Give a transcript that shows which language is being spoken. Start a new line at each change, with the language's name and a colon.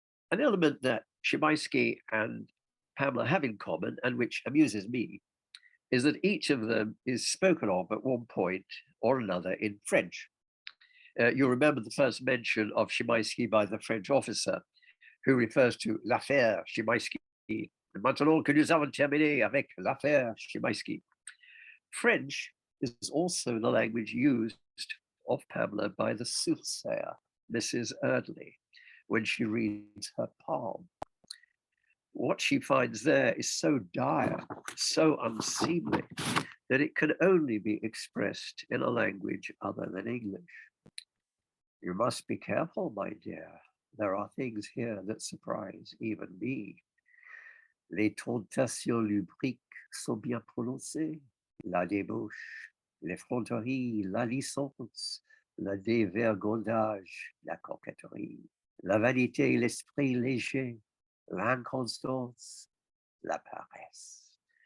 English: An element that Szymański and Pamela have in common, and which amuses me, is that each of them is spoken of at one point or another in French. You remember the first mention of Szymański by the French officer, who refers to
French: l'affaire Szymański. Maintenant que nous avons terminé avec l'affaire Szymański.
English: French is also the language used of Pamela by the soothsayer, Mrs. Eardley, when she reads her palm. What she finds there is so dire, so unseemly, that it can only be expressed in a language other than English. You must be careful, my dear. There are things here that surprise even me.
French: Les tentations lubriques sont bien prononcées. La débauche, l'effronterie, la licence, le dévergondage, la coquetterie, la vanité, l'esprit léger, l'inconstance, la paresse.